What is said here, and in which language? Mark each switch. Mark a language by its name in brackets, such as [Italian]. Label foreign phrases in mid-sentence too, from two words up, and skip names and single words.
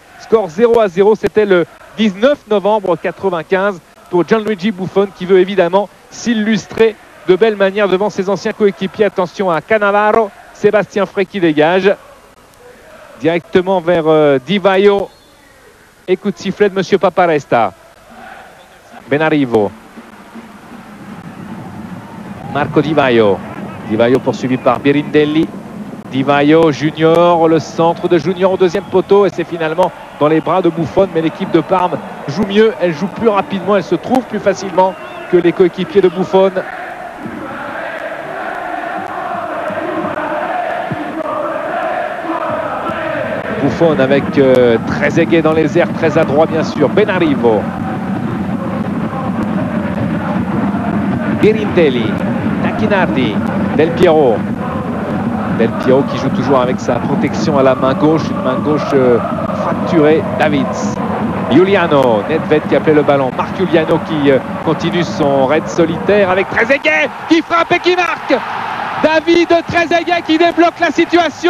[French] Score 0-0, c'était le 19 novembre 95 pour Gianluigi Buffon qui veut évidemment s'illustrer de belle manière devant ses anciens coéquipiers. Attention à Cannavaro, Sébastien Frey qui dégage directement vers Di Vaio. Et coup de sifflet de monsieur Paparesta. Benarivo. Marco Di Vaio. Di Vaio poursuivi par Birindelli. Di Vaio, Junior, le centre de Junior au deuxième poteau et c'est finalement dans les bras de Buffon. Mais l'équipe de Parme joue mieux, elle joue plus rapidement, elle se trouve plus facilement que les coéquipiers de Buffon. Buffon avec Trezeguet dans les airs, très adroit bien sûr. Benarivo. Birindelli. Tacchinardi. Del Piero. Del Piero qui joue toujours avec sa protection à la main gauche, une main gauche fracturée. Davids. Giuliano. Nedved qui appelait le ballon. Marc Giuliano qui continue son raid solitaire avec Trezeguet qui frappe et qui marque. David Trezeguet qui débloque la situation.